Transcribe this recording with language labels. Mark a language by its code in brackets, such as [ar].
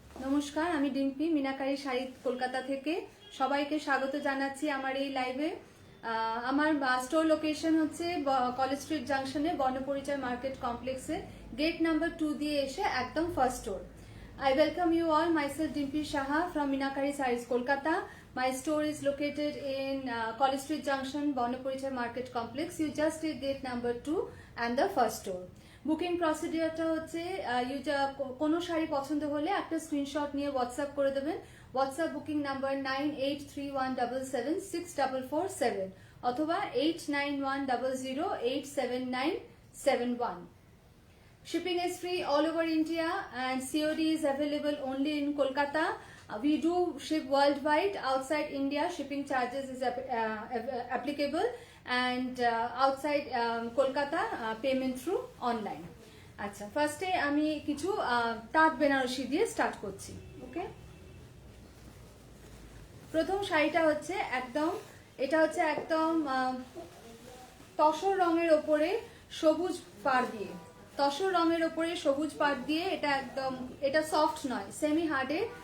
[bn] নমস্কার, আমি ডিম্পি, মিনাকারি শাড়ি কলকাতা থেকে সবাইকে স্বাগত জানাচ্ছি আমার এই লাইভে। আমার স্টোর লোকেশন হচ্ছে কলেজ স্ট্রিট জাংশনে বর্ণপরিচয় মার্কেট কমপ্লেক্সে গেট নাম্বার 2 দিয়ে এসে একদম first store. [en] I welcome you all. Myself Dimpi Shaha from Minakari Sarees, Kolkata. My store is located in College Street Junction, Bonapurichar Market Complex. You just take gate number 2 and the first store. [bn] Booking প্রসিডিওরটা হচ্ছে কোনো শাড়ি পছন্দ হলে একটা screenshot নিয়ে WhatsApp করে দেবেন। WhatsApp booking number 9831776447 অথবা 8910087971। [en] Shipping is free all over India and COD is available only in Kolkata. We do ship worldwide. Outside India, shipping charges is applicable, and outside Kolkata, payment through online. [bn] আচ্ছা, ফার্স্টে আমি কিছু তাঁত বেনারসি দিয়ে start করছি। ওকে, প্রথম শাড়িটা হচ্ছে একদম, এটা হচ্ছে একদম তসর রঙের ওপরে সবুজ পাড় দিয়ে, তসর রঙের ওপরে সবুজ পাড় দিয়ে, এটা একদম, এটা সফট নয়, সেমি হার্ডে।